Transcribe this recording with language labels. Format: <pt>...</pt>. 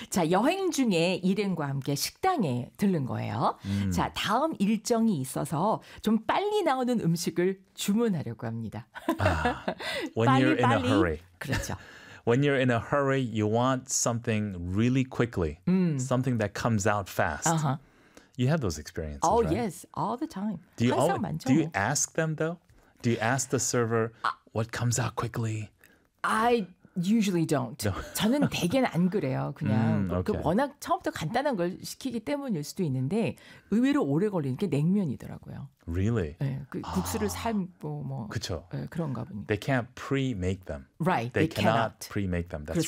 <ko>자, 여행 중에 일행과 함께 식당에 들른 거예요. 자, 다음 일정이 있어서 좀 빨리 나오는 음식을 주문하려고 합니다.</ko> <en>when</en> <ko>빨리,</ko> <en>you're in 빨리. a hurry.</en> <ko>그렇죠.</ko> <en>When you're in a hurry, you want something really quickly. Something that comes out fast. You have those experiences, oh, right? Oh, yes. All the time. Do you, always, do you ask them, though? Do you ask the server what comes out quickly? I usually don't. No.</en> <ko>저는 대개는 안 그래요. 그냥 okay. 그 워낙 처음부터 간단한 걸 시키기 때문일 수도 있는데 의외로 오래 걸리는 게 냉면이더라고요.</ko> <en>Really?</en> <ko>네, 그 국수를 삶고 뭐 그쵸. 네, 그런가 보니까.</ko> <en>They can't pre-make them. Right. They cannot pre-make them. That's</en>